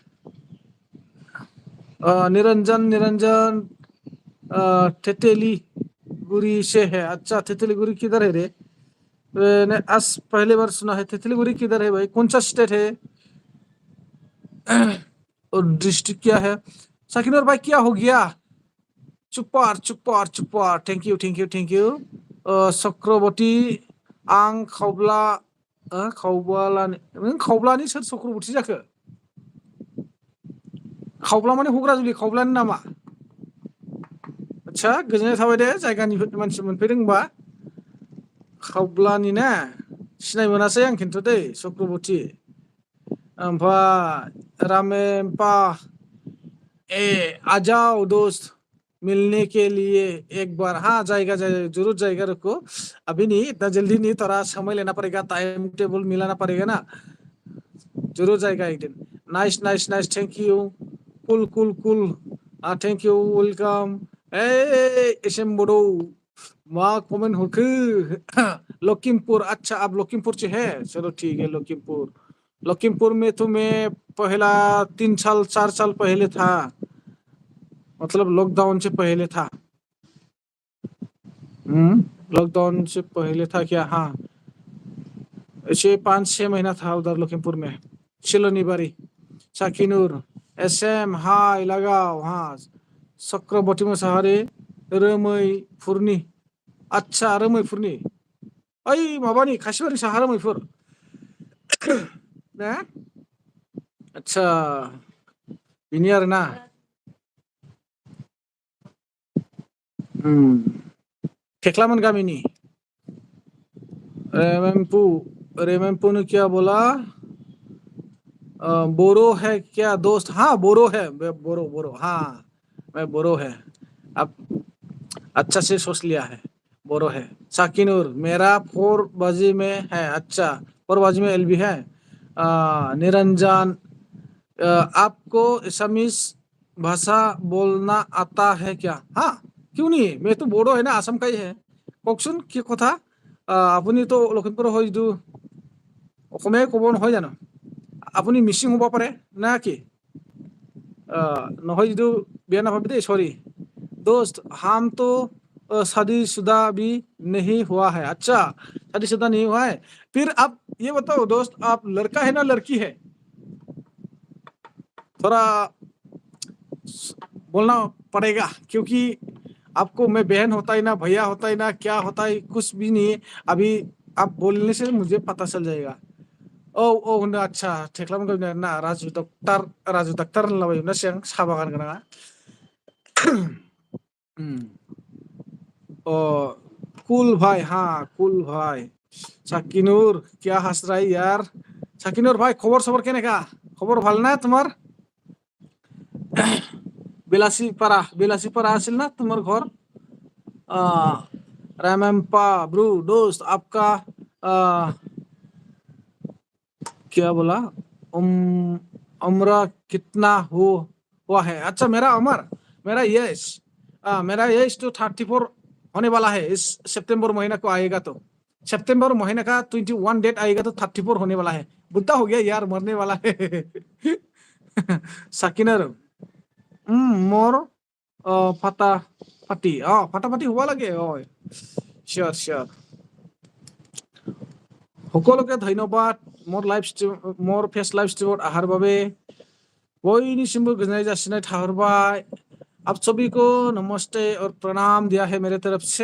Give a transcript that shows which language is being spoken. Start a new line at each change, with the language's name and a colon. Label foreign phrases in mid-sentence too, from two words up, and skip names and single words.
Hindi: निरंजन निरंजन तेतेली गुरी से है। अच्छा तेतली गुरी किधर है रे? मैंने आज पहली बार सुना है। तेतली गुरी किधर है भाई? कौन सा स्टेट है और डिस्ट्रिक्ट क्या है? सकीनर भाई क्या हो गया? चुपार चुपार चुपार,
English: thank you thank you thank you.
Bodo: चक्रवर्ती आं खावब्ला खावब्लानि, नों खावब्लानि सोर चक्रवर्ती जाखो? खावब्ला माने हुग्राजुलि खावब्लानि नामा? अच्छा गोजोननाय थाबाय दे, जायगानि मानसि मोनफैदों होनबा। खावब्लानि ना, सिनाय मोनासै आं खिन्थु दै चक्रवर्ती। ओमफ्राय रामेम्पा,
Hindi: आ जाओ दोस्त मिलने के लिए एक बार। हाँ जाएगा जाएगा, जरूर जाएगा। रुको अभी नहीं, इतना जल्दी नहीं, थोड़ा समय लेना पड़ेगा,
English: time table
Hindi: मिलाना पड़ेगा ना। जरूर जाएगा एक दिन।
English: nice nice nice, thank you. cool cool cool, thank you, वेलकाम।
Bodo: एसएम बडो मा कमेंट हरखो?
Hindi: लखीमपुर, अच्छा आप लखीमपुर से है? चलो ठीक है लखीमपुर। लखीमपुर में तो मैं पहला 3 साल 4 साल पहले था, मतलब लॉकडाउन से पहले था। लॉकडाउन से पहले था क्या? हाँ ऐसे 5-6 महीना था उधर लखीमपुर में। शिलोनीबारी, साकिनुर, एसएम हाय लगाओ।
Bodo: हाँ चक्रवर्ती मोसाहारी, रोमैफुरनि। अच्छा रोमैफुरनि, ओइ माबानि खासिबारि साहा रोमैफुर ना? अच्छा बिनि आरोना। थेख्लामोन गामिनि।
Hindi: रेमेम्पु, रेमेम्पु ने क्या बोला? बोरो है क्या दोस्त? हाँ बोरो है, बोरो बोरो, हाँ मैं बोरो है। अब अच्छा से सोच लिया है, बोरो है। साकिनुर मेरा 4 बाजी में है। अच्छा 4 बाजी में एलबी है। निरंजन, आपको असमीज भाषा बोलना आता है क्या? हाँ क्यों नहीं, मैं तो बोडो है ना, आसाम का ही है।
Assamese: কওকচোন কি কথা? আপুনি তো লখিমপুৰ হয় যদিও অসমীয়াই ক'ব নহয় জানো? আপুনি মিচিং হ'ব পাৰে না কি? নহয় যদিও বেয়া নাপাবি দেই, চৰি।
Hindi: दोस्त हम तो शादीशुदा भी नहीं हुआ है। अच्छा, शादीशुदा नहीं हुआ है। फिर आप ये बताओ दोस्त, आप लड़का है ना लड़की है? थोड़ा बोलना पड़ेगा, क्योंकि आपको मैं बहन होता ही ना, भैया होता ही ना, क्या होता है कुछ भी नहीं है। अभी आप बोलने से मुझे पता चल जाएगा।
Bodo: औ औ होनो आच्छा थेख्लामोन ना राजु डाक्टार होनलाबायो सिगां साहा बागान गोनाङा।
Hindi: ओ कुल भाई, हाँ कुल भाई। साकिनुर क्या हंस रहा है यार? साकिनुर भाई
Assamese: খবৰ চবৰ কেনেকা?
Bangla: खबर ভালো না তোমার?
Assamese: বেলাসীপাৰা আছিল না তোমাৰ ঘৰ?
Hindi: रामम्पा ब्रू दोस्त आपका क्या बोला? उम उम्र कितना हुआ है? अच्छा मेरा यश मेरा यश तो 34 होने वाला है। इस सितंबर महीना को आएगा तो सितंबर महीने का 21 डेट आएगा तो 34 होने वाला है। बुढ़ा हो गया यार, मरने वाला है।
Assamese: চাকিনৰ মোৰ ফাটা ফাটি হোৱা লাগে চিয়ৰ চিয়ৰ। সকলোকে ধন্যবাদ মোৰ
English: face live
Assamese: ষ্ট্ৰীমত আহাৰ বাবে।
Bodo: बयनिसिमबो गोजोननाय जासिनाय थाहरबाय।
Hindi: आप सभी को नमस्ते और प्रणाम दिया है मेरे तरफ से।